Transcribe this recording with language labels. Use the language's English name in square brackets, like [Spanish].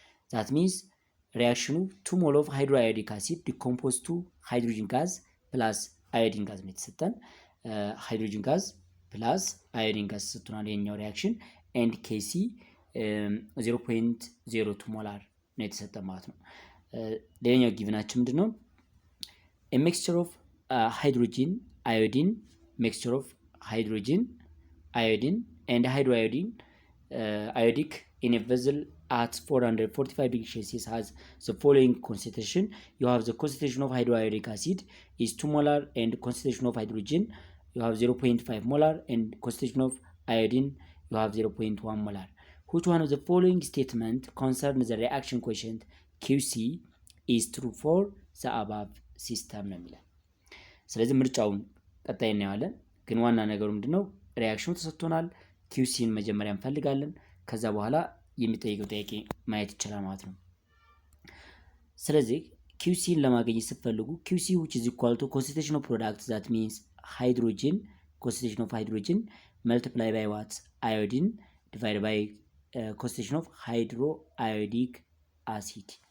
[English] that means reaction 2 mole of hydroiodic acid decompose to hydrogen gas plus iodine gas [Amharic] ነው የተሰጠን። ሃይድሮጅን ጋዝ ፕላስ አዮዲን ጋዝ ሰጥቶናል የኛው ሪአክሽን ኤንድ ኬሲ 0.02 ሞላር ነው የተሰጠ ማለት ነው። ሌላኛው ጊቭናችን ምንድነው? [English] a mixture of hydrogen iodine mixture of hydrogen iodine and hydroiodine iodic in a vessel at 445 degrees Celsius has the following concentration. You have the concentration of hydroiodic acid is 2 molar and concentration of hydrogen you have 0.5 molar and concentration of iodine you have 0.1 molar. Which one of the following statement concerns the reaction quotient QC is true for the above system [Amharic] ነው የሚለው። ስለዚህ ምርጫውን ቀጣይ እናያለን። ግን ዋና ነገሩ ምንድነው? ሪአክሽኑ ተሰጥቶናል። ኪዩሲን መጀመሪያ እንፈልጋለን። ከዛ በኋላ የሚጠይቀው ጥያቄ ማየት ይችላል ማለት ነው። ስለዚህ ኪዩሲን ለማግኘት ስትፈልጉ ኪዩሲ [English] which is equal to concentration of product that means hydrogen concentration of hydrogen multiply by what iodine divided by concentration of hydroiodic acid